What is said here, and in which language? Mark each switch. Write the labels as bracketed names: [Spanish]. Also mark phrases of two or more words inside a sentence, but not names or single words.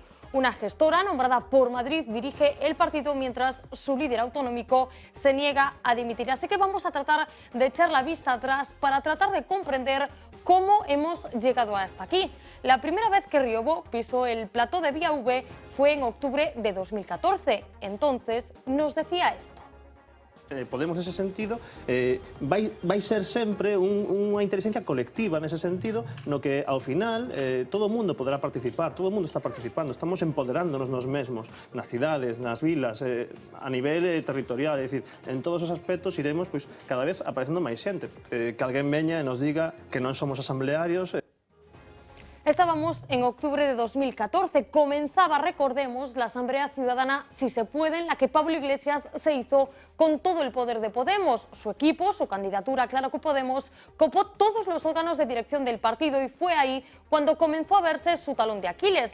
[Spanish] Una gestora nombrada por Madrid dirige el partido mientras su líder autonómico se niega a dimitir. Así que vamos a tratar de echar la vista atrás para tratar de comprender cómo hemos llegado hasta aquí. La primera vez que Riobó pisó el plató de Vía V fue en octubre de 2014. Entonces nos decía esto. [Galician] Podemos nese sentido vai ser sempre unha inteligencia colectiva nese sentido no que ao final todo o mundo poderá participar, todo o mundo está participando, estamos empoderándonos nos mesmos, nas cidades, nas vilas, a nivel territorial, é dicir, en todos os aspectos iremos pois cada vez aparecendo máis xente, que alguén veña e nos diga que non somos asamblearios. [Spanish] Estábamos en octubre de 2014, comenzaba, recordemos, la Asamblea Ciudadana Si se puede, en la que Pablo Iglesias se hizo con todo el poder de Podemos. Su equipo, su candidatura, Claro que Podemos, copó todos los órganos de dirección del partido y fue ahí cuando comenzó a verse su talón de Aquiles.